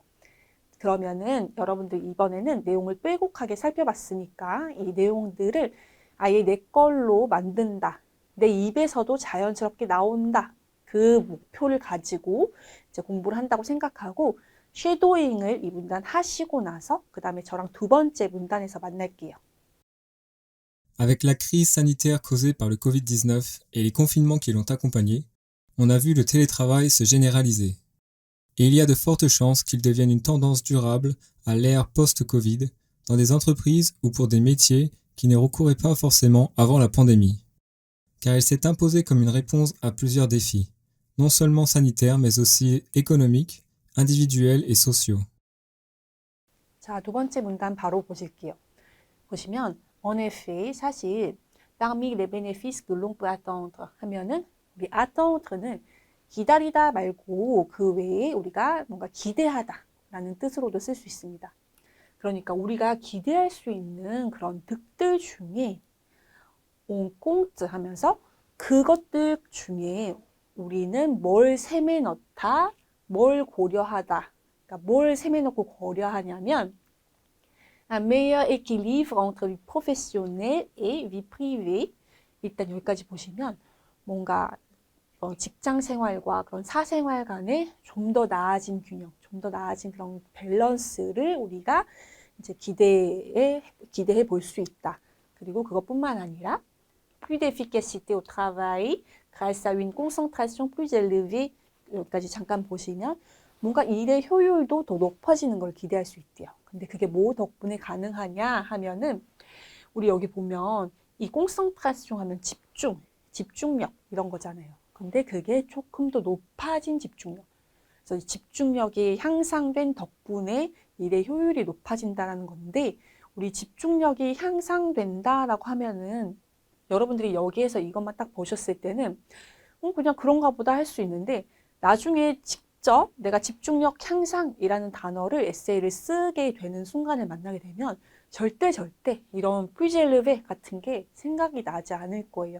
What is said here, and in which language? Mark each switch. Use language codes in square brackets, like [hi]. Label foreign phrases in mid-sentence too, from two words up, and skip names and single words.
[ko] 그러면은 여러분들 이번에는 내용을 빼곡하게 살펴봤으니까 이 내용들을 아예 내 걸로 만든다. 내 입에서도 자연스럽게 나온다. 그 목표를 가지고 이제 공부를 한다고 생각하고 쉐도잉을 이 문단 하시고 나서 그 다음에 저랑 두 번째 문단에서 만날게요. [fr] Avec la crise sanitaire causée par le Covid-19 et les confinements qui l'ont accompagné, on a vu le télétravail se généraliser. Et il y a de fortes chances qu'il devienne une tendance durable à l'ère post-Covid dans des entreprises ou pour des métiers qui ne recouraient pas forcément avant la pandémie. Car il s'est imposé comme une réponse à plusieurs défis, non seulement sanitaires mais aussi économiques, individuels et sociaux. [ko] 자, 두 번째 문단 바로 보실게요. 보시면 [fr] en effet, [ko] 사실 [fr] parmi les bénéfices que l'on peut attendre [ko] 하면은 우리 attendre는 기다리다 말고 그 외에 우리가 뭔가 기대하다라는 뜻으로도 쓸 수 있습니다. 그러니까 우리가 기대할 수 있는 그런 득들 중에 [fr] on compte [ko] 하면서 그것들 중에 우리는 뭘 셈에 넣다, 뭘 고려하다. 그러니까 뭘 셈에 넣고 고려하냐면 [fr] un meilleur équilibre entre vie professionnelle et vie privée. [ko] 일단 여기까지 보시면 뭔가 직장 생활과 그런 사생활 간에 좀 더 나아진 균형, 좀 더 나아진 그런 밸런스를 우리가 이제 기대해 볼 수 있다. 그리고 그것뿐만 아니라 [fr] plus d'efficacité au travail grâce à une concentration plus élevée. [ko] 여기까지 잠깐 보시면 뭔가 일의 효율도 더 높아지는 걸 기대할 수 있대요. 근데 그게 뭐 덕분에 가능하냐 하면은 우리 여기 보면 이 concentration 하면 집중력 이런 거잖아요. 근데 그게 조금 더 높아진 집중력. 그래서 집중력이 향상된 덕분에 일의 효율이 높아진다는 건데 우리 집중력이 향상된다라고 하면은 여러분들이 여기에서 이것만 딱 보셨을 때는 그냥 그런가 보다 할 수 있는데 나중에 직접 내가 집중력 향상이라는 단어를 에세이를 쓰게 되는 순간을 만나게 되면 절대 이런 프리젤르베 같은 게 생각이 나지 않을 거예요.